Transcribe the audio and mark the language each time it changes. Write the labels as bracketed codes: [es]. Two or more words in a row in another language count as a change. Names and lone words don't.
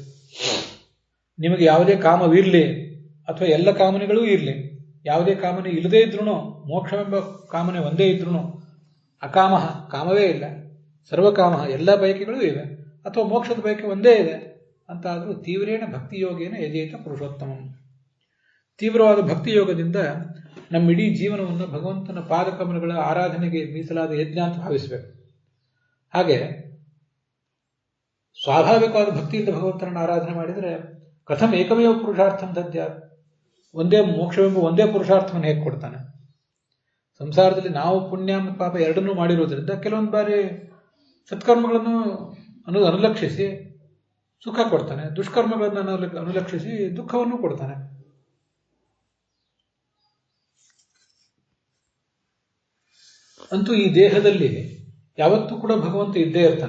[kn] ನಿಮಗೆ ಯಾವುದೇ ಕಾಮವಿರಲಿ ಅಥವಾ ಎಲ್ಲ ಕಾಮನೆಗಳೂ ಇರಲಿ, ಯಾವುದೇ ಕಾಮನೆ ಇಲ್ಲದೇ ಇದ್ರೂ, ಮೋಕ್ಷವೆಂಬ ಕಾಮನೆ ಒಂದೇ ಇದ್ರೂ, ಅಕಾಮ ಕಾಮವೇ ಇಲ್ಲ, ಸರ್ವಕಾಮ ಎಲ್ಲ ಬಯಕೆಗಳೂ ಇವೆ, ಅಥವಾ ಮೋಕ್ಷದ ಬಯಕೆ ಒಂದೇ ಇದೆ ಅಂತಾದರೂ [sa] ತೀವ್ರೇಣ ಭಕ್ತಿ ಯೋಗೇನ ಯಜೇತ ಪುರುಷೋತ್ತಮ. [kn] ತೀವ್ರವಾದ ಭಕ್ತಿ ಯೋಗದಿಂದ ನಮ್ಮ ಇಡೀ ಜೀವನವನ್ನು ಭಗವಂತನ ಪಾದಕಮಲಗಳ ಆರಾಧನೆಗೆ ಮೀಸಲಾದ ಯಜ್ಞ ಅಂತ ಭಾವಿಸಬೇಕು. ಹಾಗೆ ಸ್ವಾಭಾವಿಕವಾದ ಭಕ್ತಿಯಿಂದ ಭಗವಂತನನ್ನು ಆರಾಧನೆ ಮಾಡಿದರೆ [sa] ಕಥಂ ಏಕಮೇವ ಪುರುಷಾರ್ಥಂ ದದ್ಯಾತ್, [kn] ಒಂದೇ ಮೋಕ್ಷವೆಂಬ ಒಂದೇ ಪುರುಷಾರ್ಥವನ್ನು ಹೇಗೆ ಕೊಡ್ತಾನೆ. ಸಂಸಾರದಲ್ಲಿ ನಾವು ಪುಣ್ಯ ಮತ್ತು ಪಾಪ ಎರಡನ್ನೂ ಮಾಡಿರೋದ್ರಿಂದ ಕೆಲವೊಂದು ಬಾರಿ ಸತ್ಕರ್ಮಗಳನ್ನು ಅನುಲಕ್ಷಿಸಿ ಸುಖ ಕೊಡ್ತಾನೆ, ದುಷ್ಕರ್ಮಗಳನ್ನು ಅನುಲಕ್ಷಿಸಿ ದುಃಖವನ್ನು ಕೊಡ್ತಾನೆ. ಅಂತೂ ಈ ದೇಹದಲ್ಲಿ ಯಾವತ್ತೂ ಕೂಡ ಭಗವಂತ ಇದ್ದೇ ಇರ್ತಾನೆ.